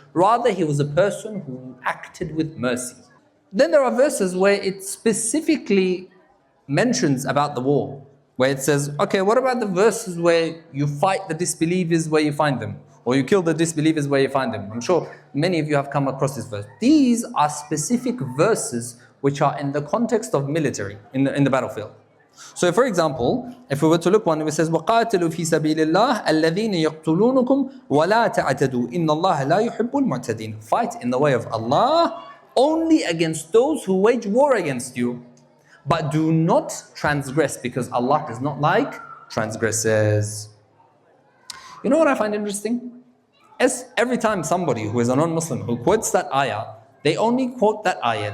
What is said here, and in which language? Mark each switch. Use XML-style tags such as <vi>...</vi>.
<en>Rather, he was a person who acted with mercy. Then there are verses where it specifically mentions about the war, where it says, okay, what about the verses where you fight the disbelievers where you find them? Or you kill the disbelievers where you find them? I'm sure many of you have come across this verse. These are specific verses which are in the context of military, in the battlefield. So for example, if we were to look one, it says,</en> <ar>وَقَاتِلُوا فِي سَبِيلِ اللَّهِ الَّذِينَ يَقْتُلُونَكُمْ وَلَا تَعْتَدُوا إِنَّ اللَّهَ لَا يُحِبُّ الْمُعْتَدِينَ.</ar> <en>Fight in the way of Allah only against those who wage war against you. But do not transgress, because Allah does not like transgressors. You know what I find interesting? As every time somebody who is a non-Muslim who quotes that ayah, they only quote that ayah.</en>